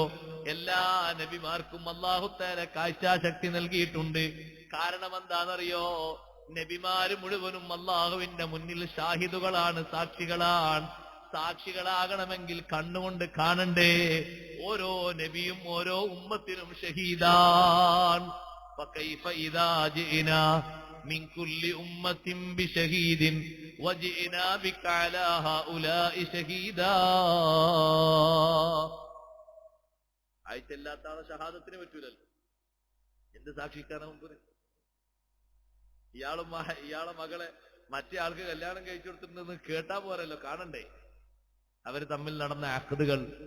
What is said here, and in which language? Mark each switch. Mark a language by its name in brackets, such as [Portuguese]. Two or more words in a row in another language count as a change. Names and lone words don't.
[Malayalam] എല്ലാ നബിമാർക്കും അല്ലാഹു തആല കാഴ്ചാശക്തി നൽകിയിട്ടുണ്ട്. കാരണം എന്താണെന്നറിയോ? നബിമാര് മുഴുവനും അല്ലാഹുവിന്റെ മുന്നിൽ ഷാഹിദുകളാണ്, സാക്ഷികളാണ്. സാക്ഷികളാകണമെങ്കിൽ കണ്ണുകൊണ്ട് കാണണ്ടേ? ഓരോ നബിയും ഓരോ ഉമ്മത്തിനും ഷഹീദാൻ. [Arabic] فكيف إذا جئنا من كل أمة بشهيد وجئنا بك على هؤلاء شهيدا. [Malayalam] ആയിട്ടില്ലാത്ത ആളെ ഷഹാദത്തിന് പറ്റൂലല്ലോ. എന്ത് സാക്ഷിക്കാണ് മുമ്പ്? ഇയാളെ മകളെ മറ്റേ ആൾക്ക് കല്യാണം കഴിച്ചു കൊടുത്തിട്ടുണ്ടെന്ന് കേട്ടാ പോരല്ലോ, കാണണ്ടേ അവര് തമ്മിൽ നടന്ന അഖ്ദുകൾ.